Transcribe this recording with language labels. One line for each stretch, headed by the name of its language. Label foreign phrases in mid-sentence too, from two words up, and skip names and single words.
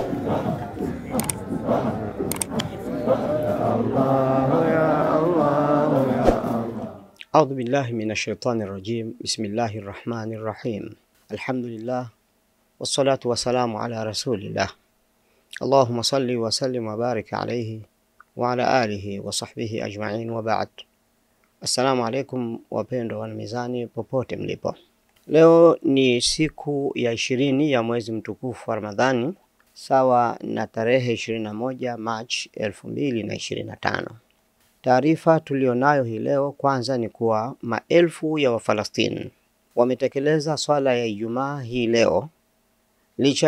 Arabic: أعوذ بالله من الشيطان الرجيم. بسم الله الرحمن الرحيم. الحمد لله والصلاة والسلام على رسول الله. اللهم صل وسلم وبارك عليه وعلى آله وصحبه أجمعين وبعد. السلام عليكم
Swahili: wapendwa wana mizani popote mlipo. Leo ni siku ya 20 ya mwezi mtukufu wa Ramadhani, sawa na tarehe 21 March 2025. Taarifa tulionayo hii leo kwanza ni kuwa maelfu ya Wafalastini wametekeleza swala ya Ijumaa hii leo licha